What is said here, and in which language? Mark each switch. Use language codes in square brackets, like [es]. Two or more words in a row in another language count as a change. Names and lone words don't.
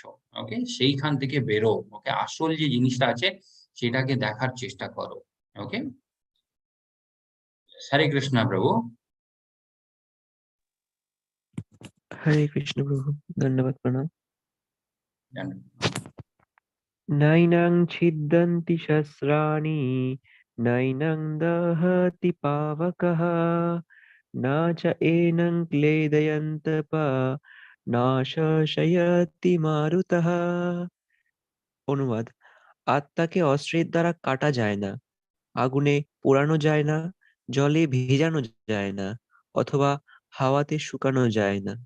[bn] ওকে, সেইখান থেকে বেরো। ওকে, আসল যে জিনিসটা আছে সেটাকে দেখার চেষ্টা করো। ওকে, হরে কৃষ্ণ প্রভু। হরে কৃষ্ণ প্রভু। ধন্যবাদ, প্রণাম। জানেন। [sa] নৈনং ছিদ্যন্তি শস্ত্রাণি নৈনং দহতি পাবকঃ না চ এনং ক্লেদয়ন্তপ না শোষয়তি মারুতঃ। [bn] অনুবাদ: আত্মাকে অস্ত্রের দ্বারা কাটা যায় না, আগুনে পোড়ানো যায় না, জলে ভেজানো যায় না, অথবা হাওয়াতে শুকানো যায় না।